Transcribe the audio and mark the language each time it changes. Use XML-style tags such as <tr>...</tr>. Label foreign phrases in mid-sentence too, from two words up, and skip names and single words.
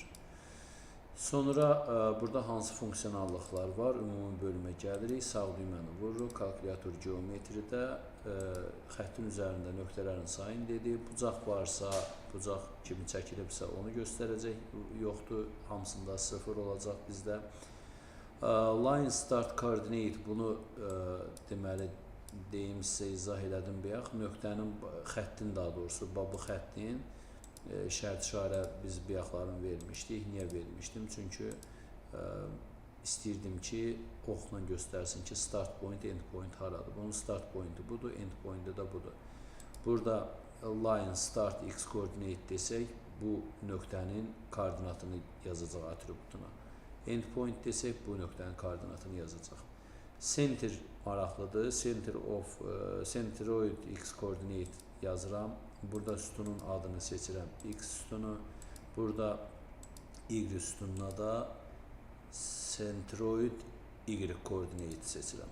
<az>Sonra burada hansı funksiyonallıqlar var? Ümumi bölümə gəlirik. Sağ düyməni vururuq. Kalkulyator geometridə xəttin üzərində nöqtələrin sayını dedi. Bucaq varsa, bucaq kimi çəkilibsə onu göstərəcək. Yoxdur, hamısında 0 olacaq bizdə.</az> <en>Line start coordinate,</en> <az>bunu deməli deyim sizə izah elədim bayaq. Nöqtənin, xəttin daha doğrusu, bu xəttin şərt işarə biz bayaqlarını vermişdik. Niyə vermişdim? Çünki istəyirdim ki, oxla göstərsin ki,</az> <en>start point, end point haradır.</en> <az>Bunun</az> <en>start pointi</en> <az>budur,</az> <en>end pointi</en> <az>də budur. Burada</az> <en>line start x coordinate</en> <az>desək, bu nöqtənin koordinatını yazacaq atributuna.</az> <en>End point</en> <az>desək, bu nöqtənin koordinatını yazacaq. Center maraqlıdır.</az> <en>Centroid x coordinate yazıram.</en> <az>Burada sütunun adını seçirəm. X sütunu. Burada Y sütununa da</az> <en>centroid Y</en> <az>koordinate seçirəm.</az>